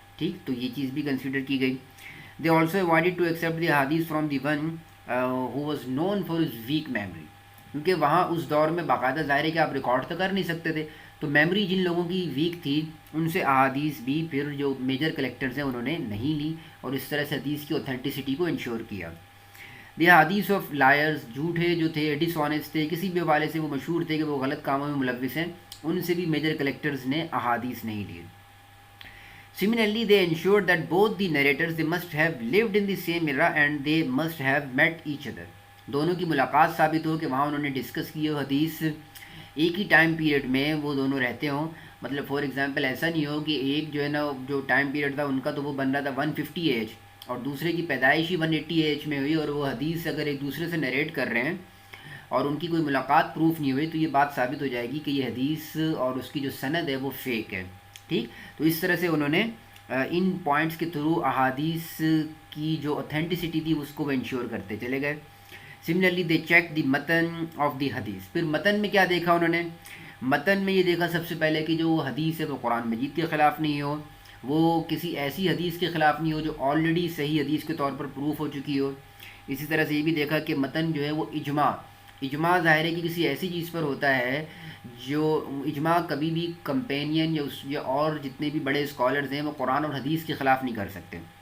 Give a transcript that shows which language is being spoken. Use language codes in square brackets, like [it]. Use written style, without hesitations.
[ur] ٹھیک، تو یہ چیز بھی کنسیڈر کی گئی. [en] they also avoided to accept the حدیث from the one who was known for his weak memory, [ur] کیونکہ وہاں اس دور میں باقاعدہ ظاہر ہے کہ آپ ریکارڈ تو کر نہیں سکتے تھے، تو میموری جن لوگوں کی ویک تھی ان سے احادیث بھی پھر جو میجر کلیکٹرز ہیں انہوں نے نہیں لی، اور اس طرح سے حدیث کی اوتھینٹسٹی کو انشور کیا. دی حدیث آف لائرز، جھوٹے جو تھے، ڈس آنیسٹ تھے، کسی بھی حوالے سے وہ مشہور تھے کہ وہ غلط کاموں میں ملوث ہیں، ان سے بھی میجر کلیکٹرز نے احادیث نہیں لیے. [en] Similarly, they ensured that both the narrators they must have lived in the same era and they must have met each other. [ur] دونوں کی ملاقات ثابت ہو کہ وہاں انہوں نے ڈسکس کی ہو حدیث، ایک ہی ٹائم پیریڈ میں وہ دونوں رہتے ہوں. مطلب فار ایگزامپل ایسا نہیں ہو کہ ایک جو ہے نا جو ٹائم پیریڈ تھا ان کا تو وہ بن رہا تھا 150 ایج اور دوسرے کی پیدائش ہی 180 ایج میں ہوئی، اور وہ حدیث اگر ایک دوسرے سے نریٹ کر رہے ہیں اور ان کی کوئی ملاقات پروف نہیں ہوئی تو یہ بات ثابت ہو جائے گی کہ یہ حدیث اور اس کی جو سند ہے وہ فیک ہے. ٹھیک، تو اس طرح سے انہوں نے ان پوائنٹس کے تھرو احادیث کی جو اوتھینٹسٹی تھی اس کو وہ انشور کرتے چلے گئے. [en] Similarly they check the متن of the حدیث. [ur] پھر متن میں کیا دیکھا انہوں نے؟ متن میں یہ دیکھا سب سے پہلے کہ جو حدیث ہے وہ قرآن مجید کے خلاف نہیں ہو، وہ کسی ایسی حدیث کے خلاف نہیں ہو جو آلریڈی صحیح حدیث کے طور پر پروف ہو چکی ہو. اسی طرح سے یہ بھی دیکھا کہ متن جو ہے وہ اجماع ظاہر ہے کہ کسی ایسی چیز پر ہوتا ہے جو اجماع کبھی بھی کمپینین یا اور جتنے بھی بڑے اسکالرز ہیں وہ قرآن اور حدیث کے خلاف نہیں کر سکتے.